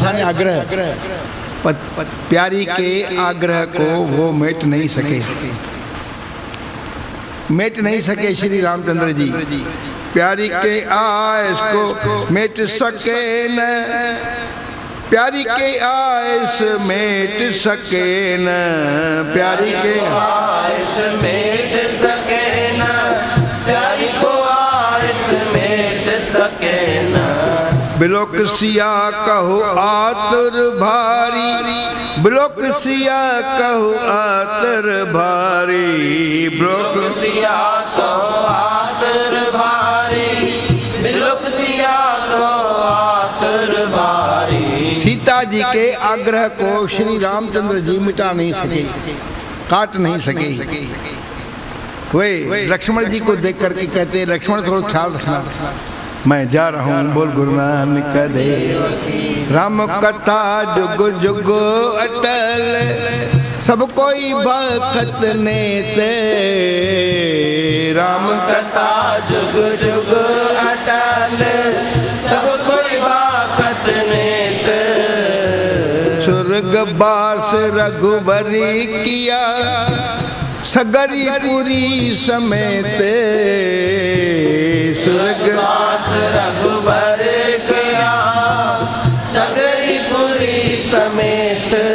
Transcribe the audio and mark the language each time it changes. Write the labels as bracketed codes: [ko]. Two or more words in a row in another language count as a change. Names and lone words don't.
[hi] आग्रह, प्यारी के आग्रह को वो मेट नहीं सके श्री रामचंद्र जी। प्यारी के आयस को मेट सके न, प्यारी के आयस मेट सके न, प्यारी के आयस मेट सके न, प्यारी को आयस मेट सके न। बिलोक सिया कहो आतुर भारी, बिलोक सिया कहो आतर भारी, बिलोक सिया कहो आतर भारी, बिलोक सिया कहो आतर भारी। सीता जी के आग्रह को श्री रामचंद्र जी मिटा नहीं सके, काट नहीं सके। वे लक्ष्मण जी को देख करके कहते, लक्ष्मण थोड़ा ख्याल रखना, मैं जा रहा हूँ बोल गुरु नानक देव। राम कथा जुग जुग अटल, सब कोई भक्त नेत, राम कथा जुग जुग अटल, सब कोई भक्त नेत। स्वर्ग बास रघुबरी किया, सगरी पुरी समेत, स्वर्ग बास रघुबर किया, सगरी पुरी समेत।